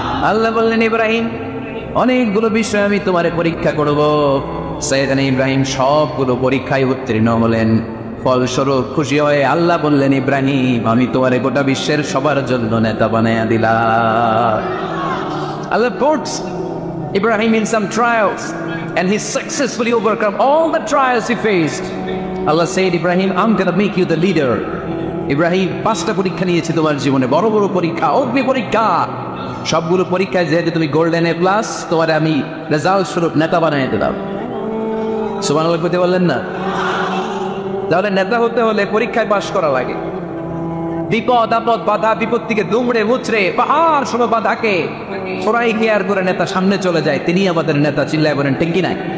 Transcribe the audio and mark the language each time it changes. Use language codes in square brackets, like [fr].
[bn] আল্লাহ বললেন, ইব্রাহিম অনেকগুলো বিষয় আমি তোমারে পরীক্ষা করব। সাইয়েদনা ইব্রাহিম সবগুলো পরীক্ষায় উত্তীর্ণ হলেন। ফলস্বরূপ খুশি হয়ে আল্লাহ বললেন, ইব্রাহিম আমি তোমারে গোটা বিশ্বের সবার জন্য নেতা বানায়া দিলাম। [en] Allah puts Ibrahim in some trials and he successfully overcome all the trials he faced. Allah said, Ibrahim, I'm gonna make you the leader. [bn] Ibrahim 5টা পরীক্ষা নিয়েছে তোমার জীবনে, বড় বড় পরীক্ষা, অগ্নি পরীক্ষা। সবগুলো পরীক্ষায় যেহেতু তুমি গোল্ডেন এ প্লাস, তোমার আমি রেজাল্ট স্বরূপ নেতা বানিয়ে দিলাম। সুবহানাল্লাহ কইতে বললেন না? তাহলে নেতা হতে হলে পরীক্ষায় পাশ করা লাগে। বিপদ আপদ বাধা বিপত্তিকে দুমড়ে মুচড়ে পাহাড় সম বাধাকে সরাই কেয়ার করে নেতা সামনে চলে যায়, তিনি আমাদের নেতা। চিল্লায় বলেন ঠিক কি নাই?